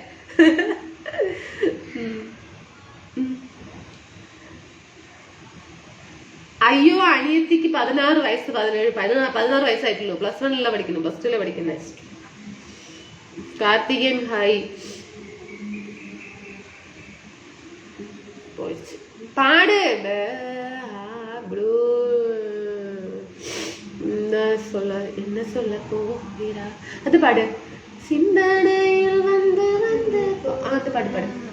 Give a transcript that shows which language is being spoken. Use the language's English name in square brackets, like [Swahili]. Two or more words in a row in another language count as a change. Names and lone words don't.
[Malayalam] അയ്യോ അനിയത്തിക്ക് 16 വയസ്സ്, 16 വയസ്സായിട്ടുള്ളൂ. +1 പഠിക്കുന്നു, +2 പഠിക്കുന്നത്. കാർത്തികൻ ഹായ്. പാട്. [Tamil] என்ன சொல்ல போகிறா, அது பாடு. சிந்தனையில் வந்து வந்து அது பாடு பாடு.